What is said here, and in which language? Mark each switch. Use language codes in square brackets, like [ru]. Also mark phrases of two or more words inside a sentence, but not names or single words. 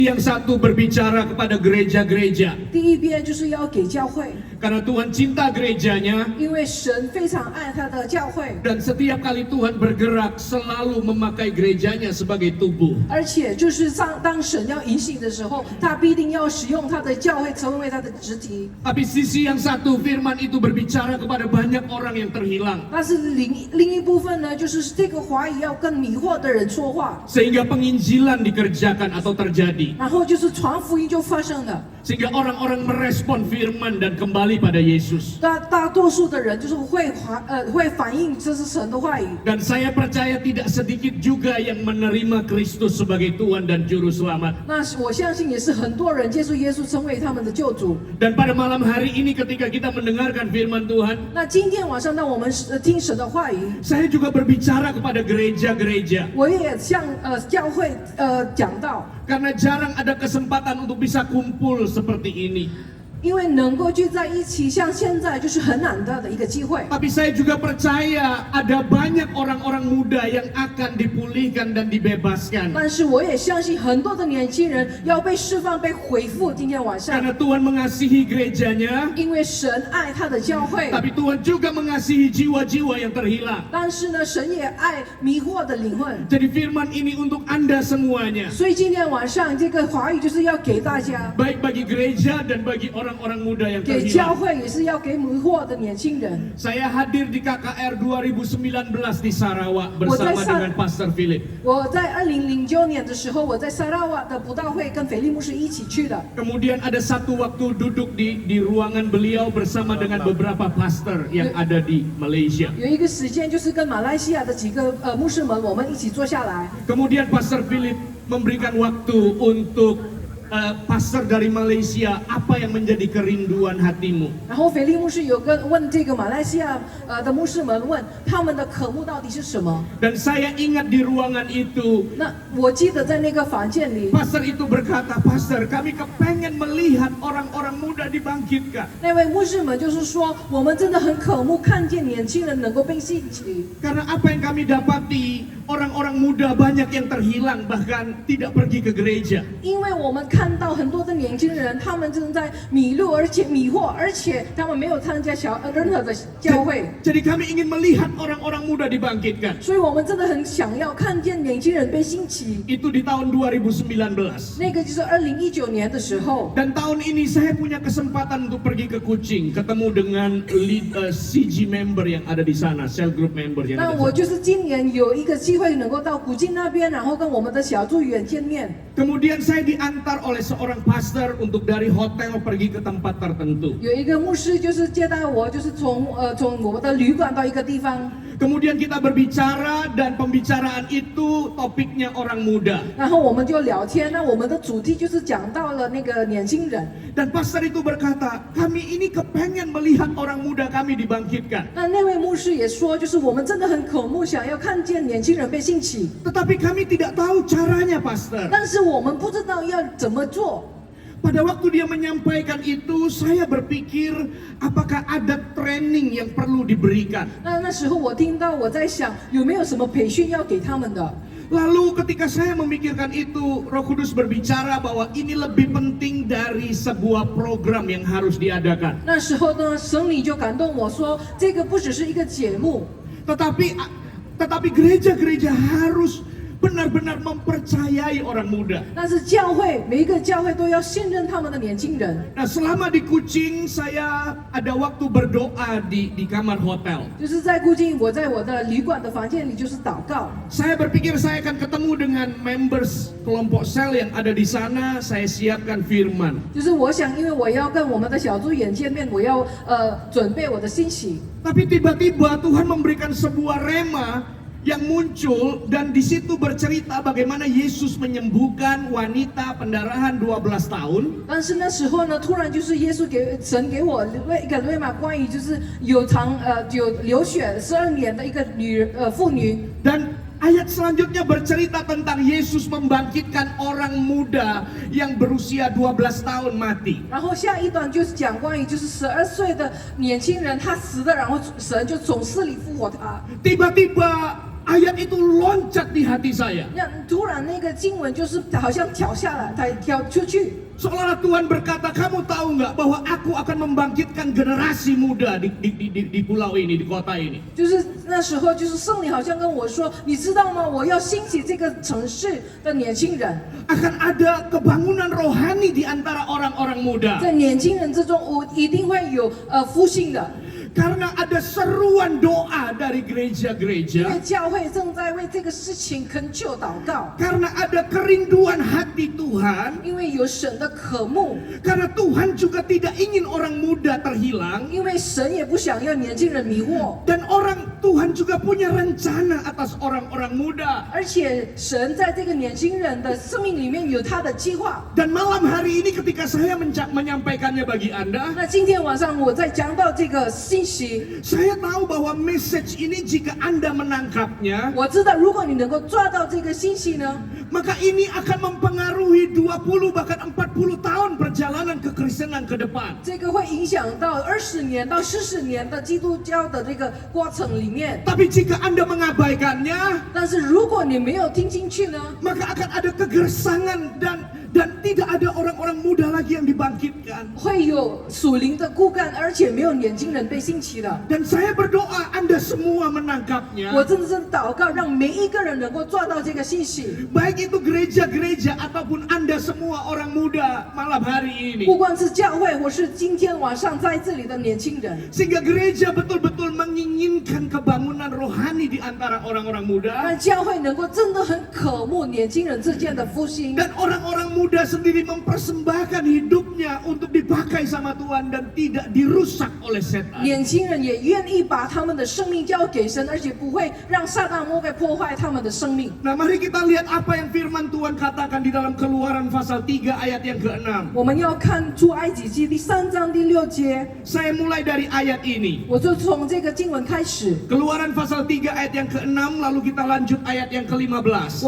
[id] Yang satu berbicara kepada gereja-gereja. [zh] 第一边就是要给教会， [id] Karena Tuhan cinta gerejanya. [zh] 因为神非常爱他的教会， [id] Dan setiap kali Tuhan bergerak selalu memakai gerejanya sebagai tubuh. [zh] 而且就是当神要引领的时候，他必定要使用他的教会成为他的肢体。 [id] Tapi sisi yang satu, firman itu berbicara kepada banyak orang yang terhilang. [zh] 但是另一部分呢，就是这个话语要跟迷惑的人说话， [id] Sehingga penginjilan dikerjakan atau terjadi. [zh] 然后就是传福音就发生了。 [id] Sehingga orang-orang merespon firman dan kembali pada Yesus. [zh] 大多数的人就是会反映这是神的话语。 [id] Dan saya percaya tidak sedikit juga yang menerima Kristus sebagai Tuhan dan Juru Selamat. [zh] 那我相信也是很多人接受耶稣成为他们的救主。 [id] Dan pada malam hari ini ketika kita mendengarkan firman Tuhan, [zh] 那今天晚上，当我们听神的话语， [id] saya juga berbicara kepada gereja-gereja. [zh] 我也向教会讲到， [id] Karena jarang ada kesempatan untuk bisa kumpul seperti ini. [zh] 因为能够聚在一起，像现在就是很难得的一个机会。 [id] Tapi saya juga percaya ada banyak orang-orang muda yang akan dipulihkan dan dibebaskan. [zh] 但是我也相信很多的年轻人要被释放、被恢复。今天晚上， [id] Karena Tuhan mengasihi gerejanya, [zh] 因为神爱他的教会， [id] tapi Tuhan juga mengasihi jiwa-jiwa yang terhilang. [zh] 但是呢，神也爱迷惑的灵魂。 [id] Jadi firman ini untuk Anda semuanya, [zh] 所以今天晚上这个话语就是要给大家， [id] baik bagi gereja dan bagi orang-orang muda yang [zh] 给教 [id] terhilang. [zh] 会也是要给迷惑的年轻人。 [id] Saya hadir di KKR 2019 di Sarawak bersama dengan Pastor Philip. [zh] 我在2009年的时候，我在萨拉瓦的布道会跟腓力牧师一起去的。 [id] Kemudian ada satu waktu duduk di ruangan beliau bersama dengan beberapa pastor yang ada di Malaysia. [zh] 有一个时间就是跟马来西亚的几个牧师们，我们一起坐下来。 [id] Kemudian Pastor Philip memberikan waktu untuk pastor dari Malaysia, apa yang menjadi kerinduan hatimu? [zh] 然后腓力牧师有问这个马来西亚的牧师们问他们的渴慕到底是什么？ [id] Dan saya ingat di ruangan itu, [zh] 那我记得在那个房间里， [id] pastor itu berkata, Pastor, kami kepengen melihat orang-orang muda dibangkitkan. [zh] 那位牧师们就是说，我们真的很渴慕看见年轻人能够被兴起。 [id] Karena apa yang kami dapati, orang-orang muda banyak yang terhilang, bahkan tidak pergi ke gereja. [zh] 因为我们看到很多的年轻人，他们正在迷路，而且迷惑，而且他们没有参加任何的教会。 [id] Jadi kami ingin melihat orang-orang muda dibangkitkan. [zh] 所以我们真的很想要看见年轻人被兴起。 [id] Itu di tahun 2019. [zh] 那个就是2019年的时候。 [id] Dan tahun ini saya punya kesempatan untuk pergi ke Kuching, ketemu dengan [en] CG member [id] yang ada di sana, [en] cell group member [id] yang [zh] 那 [id] ada di [zh] 我 [id] sana. [zh] 就是今年有一个机会能够到古晋那边，然后跟我们的小组员见面。 [id] Kemudian saya diantar oleh seorang pastor untuk dari hotel pergi ke tempat tertentu. [zh] 有一个牧师就是接待我，就是从我们的旅馆到一个地方， [id] Kemudian kita berbicara dan pembicaraan itu topiknya orang muda. [zh] 然后我们就聊天。那我们的主题就是讲到了那个年轻人。 [id] Dan pastor itu berkata, kami ini kepengen melihat orang muda kami dibangkitkan. [zh] 那位牧师也说，就是我们真的很渴慕，想要看见年轻人被兴起， [id] Tetapi kami tidak tahu caranya, pastor. [zh] 但是我们不知道要怎么做。 [id] Pada waktu dia menyampaikan itu, saya berpikir apakah ada training yang perlu diberikan. [zh] 那时候我听到，我在想有没有什么培训要给他们的。 [id] Lalu ketika saya memikirkan itu, Roh Kudus berbicara bahwa ini lebih penting dari sebuah program yang harus diadakan. [zh] 那时候呢，神灵就感动我说，这个不只是一个节目， [id] Tetapi gereja-gereja harus benar-benar mempercayai orang muda. [zh] 但是每一个教会都要信任他们的年轻人。 [id] Nah, selama di Kuching saya ada waktu berdoa di kamar hotel. [zh] 就是在固定，我在我的旅馆的房间里就是祷告。 [id] Saya berpikir saya akan ketemu dengan members kelompok sel yang ada di sana. Saya siapkan firman. [zh] 就是我想，因为我要跟我们的小组员见面，我要准备我的信息。 [id] Tapi tiba-tiba Tuhan memberikan sebuah rema yang muncul dan di situ bercerita bagaimana Yesus menyembuhkan wanita pendarahan 12 tahun. [zh] 但是那时候呢，突然就是神给我一个瑞玛，关于就是有流血12年的一个妇女。 [id] Dan ayat selanjutnya bercerita tentang Yesus membangkitkan orang muda yang berusia 12 tahun mati. [zh] 然后下一段就是讲关于就是12岁的年轻人他死了，然后神就从死里复活他。 [id] Tiba-tiba ayat itu loncat di hati saya. [zh] 让突然那个经文就是好像跳下来，它跳出去。 [id] Seolah-olah Tuhan berkata, kamu tahu nggak bahwa aku akan membangkitkan generasi muda di pulau ini, di kota ini. [zh] 就是那时候，就是圣灵好像跟我说，你知道吗？我要兴起这个城市的年轻人， [id] Akan ada kebangunan rohani di antara orang-orang muda. [zh] 在年轻人之中，我一定会有复兴的。 [id] Karena ada seruan doa dari [zh] 因为 [id] gereja-gereja. [zh] 教会正在为这个事情恳求祷告， [id] Karena ada kerinduan hati Tuhan. [zh] 因为有神的渴慕， [id] Karena Tuhan juga tidak ingin orang muda terhilang. [zh] 因为神也不想要年轻人迷惑， [id] Dan Tuhan juga punya rencana atas orang-orang muda. [zh] 而且神在这个年轻人的生命里面有他的计划。 [id] Dan malam hari ini ketika saya menyampaikannya bagi Anda, [zh] 那今天晚上我在讲到这个信息， [id] saya tahu bahwa message ini jika Anda menangkapnya, [zh] 我知道如果你能够抓到这个信息呢， [id] maka ini akan mempengaruhi 20 bahkan 40 tahun perjalanan kekristenan ke depan. [zh] 这个会影响到20年到40年的基督教的这个过程里面。 [id] Tapi jika Anda mengabaikannya, [zh] 但是如果你没有听进去呢， [id] maka akan ada kegersangan dan tidak ada orang-orang muda lagi yang dibangkitkan. [zh] 会有属灵的骨干，而且没有年轻人被兴起的。 [id] Dan saya berdoa Anda semua menangkapnya. [zh] 我真的是祷告，让每一个人能够抓到这个信息， [id] Baik itu gereja-gereja ataupun Anda semua orang muda malam hari ini. [zh] 不管是教会或是今天晚上在这里的年轻人， [id] Sehingga gereja betul-betul menginginkan kebangunan rohani di antara orang-orang muda. [zh] 让教会能够真的很渴慕年轻人之间的复兴， [id] Dan orang-orang muda sendiri mempersembahkan hidupnya untuk dipakai sama Tuhan dan tidak dirusak oleh setan. [zh] 年轻人也愿意把他们的生命交给神，而且不会让撒旦魔鬼破坏他们的生命。 [id] Nah, mari kita lihat apa yang firman Tuhan katakan di dalam Keluaran pasal 3 ayat yang ke-6. [zh] 我们要看出埃及记第3章第6节， [id] Saya mulai dari ayat ini. [zh] 我就从这个经文开始。 [id] Keluaran pasal 3 ayat yang ke-6 lalu kita lanjut ayat yang ke-15.